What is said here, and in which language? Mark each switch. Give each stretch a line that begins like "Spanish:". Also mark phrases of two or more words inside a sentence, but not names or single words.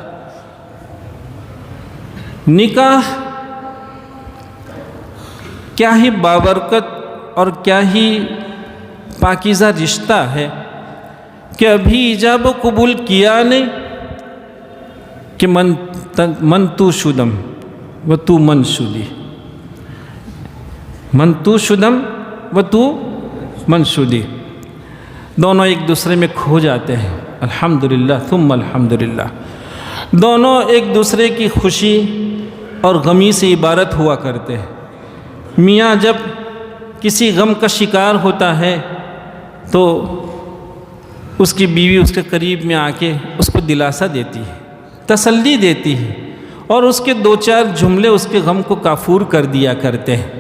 Urdu: نکاح کیا ہی بابرکت اور کیا ہی پاکیزہ رشتہ ہے کہ ابھی ایجاب و قبول کیا نہیں کہ
Persian: من تو شدم و تو من شدی، من تو شدم و تو من شدی،
Urdu: دونوں ایک دوسرے میں کھو جاتے ہیں۔
Arabic: الحمدللہ ثم الحمدللہ،
Urdu: دونوں ایک دوسرے کی خوشی اور غمی سے عبارت ہوا کرتے ہیں۔ میاں جب کسی غم کا شکار ہوتا ہے تو اس کی بیوی اس کے قریب میں آ کے اس کو دلاسا دیتی ہے، تسلی دیتی ہے، اور اس کے دو چار جملے اس کے غم کو کافور کر دیا کرتے ہیں۔